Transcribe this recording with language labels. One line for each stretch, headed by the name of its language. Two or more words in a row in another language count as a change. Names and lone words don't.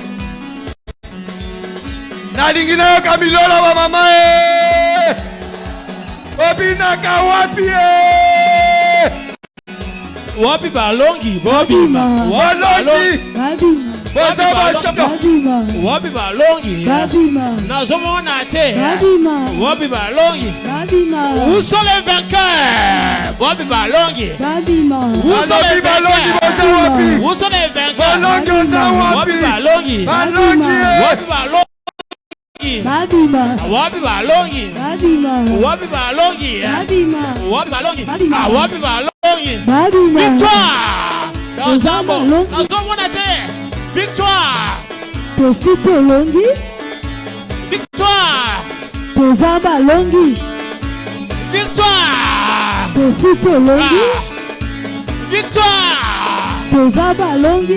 Lingala: Na lingine yo kamilola wa mama eh. Bobina ka wapi eh. Wapi balongi Bobima. Balongi. Wapi balongi. Nazomona te. Wapi balongi.
French: Où sont les vainqueurs?
Lingala: Wapi balongi.
French: Où sont les vainqueurs? Où sont les vainqueurs?
Lingala: Wapi balongi. Wapi balongi. Wapi balongi. Wapi balongi. Wapi balongi. Wapi balongi.
French: Victoire. Dans un bon.
Lingala: Nazomona te. Victoire! Tosito longi.
French: Victoire!
Lingala: Tozaba longi.
French: Victoire!
Lingala: Tosito longi.
French: Victoire!
Lingala: Tozaba longi.